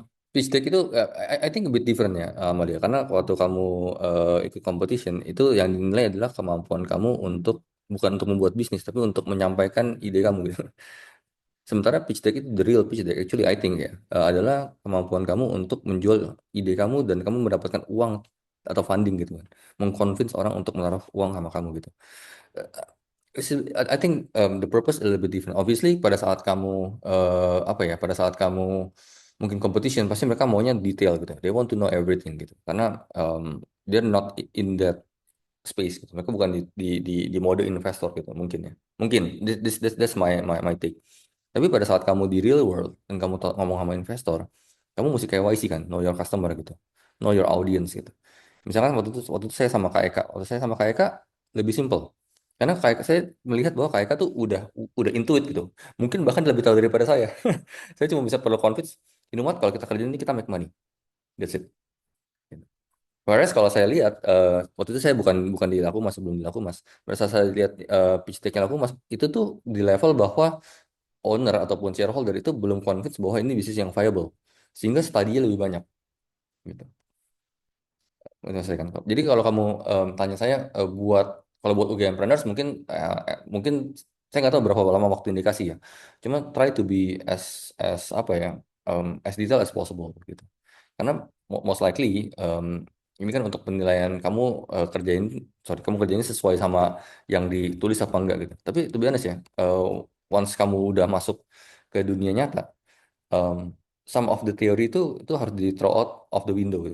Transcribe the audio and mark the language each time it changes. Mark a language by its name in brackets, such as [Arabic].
[English] Pitch deck itu, I think a bit different ya, Amalia. [Indonesian] Karena waktu kamu ikut competition, itu yang dinilai adalah kemampuan kamu untuk bukan untuk membuat bisnis, tapi untuk menyampaikan ide kamu gitu. Sementara pitch deck itu [English] the real pitch deck, actually I think [Indonesian] ya, adalah kemampuan kamu untuk menjual ide kamu dan kamu mendapatkan uang atau funding gitu kan, mengconvince orang untuk menaruh uang sama kamu gitu. [English] I think the purpose a little bit different. [Indonesian] Obviously pada saat kamu apa ya, pada saat kamu mungkin competition pasti mereka maunya detail gitu. [English] They want to know everything gitu. [Indonesian] Karena [English] they're not in that space gitu. [Indonesian] Mereka bukan di mode investor gitu mungkin ya. Mungkin [English] that's my take. [Indonesian] Tapi pada saat kamu di real world dan kamu ngomong sama investor, kamu mesti KYC kan, [English] know your customer [Indonesian] gitu, [English] know your audience [Indonesian] gitu. Misalkan waktu itu saya sama Kak Eka, waktu saya sama Kak Eka lebih simple. Karena Kak Eka, saya melihat bahwa Kak Eka tuh udah intuit gitu. Mungkin bahkan lebih tahu daripada saya. Saya cuma bisa perlu convince, [English] you know what, [Indonesian] kalau kita kerja ini kita [English] make money. That's it. [Indonesian] Gitu. Whereas kalau saya lihat, waktu itu saya bukan bukan di Laku Mas, sebelum di Laku Mas. Pada saat saya lihat pitch deck-nya Laku Mas, itu tuh di level bahwa owner ataupun shareholder itu belum convince bahwa ini bisnis yang viable. Sehingga studinya lebih banyak. Gitu. Menyelesaikan. Jadi kalau kamu tanya saya kalau buat UGMpreneurs mungkin mungkin saya nggak tahu berapa lama waktu indikasi ya. Cuma [English] try to be as [Indonesian] apa ya [English] as detail as possible [Indonesian] gitu. Karena most likely ini kan untuk penilaian kamu kamu kerjain sesuai sama yang ditulis apa enggak gitu. Tapi [English] to be honest [Indonesian] ya, once kamu udah masuk ke dunia nyata, um, [English] some of the theory [Indonesian] itu harus di [English] throw out of the window [Indonesian] gitu.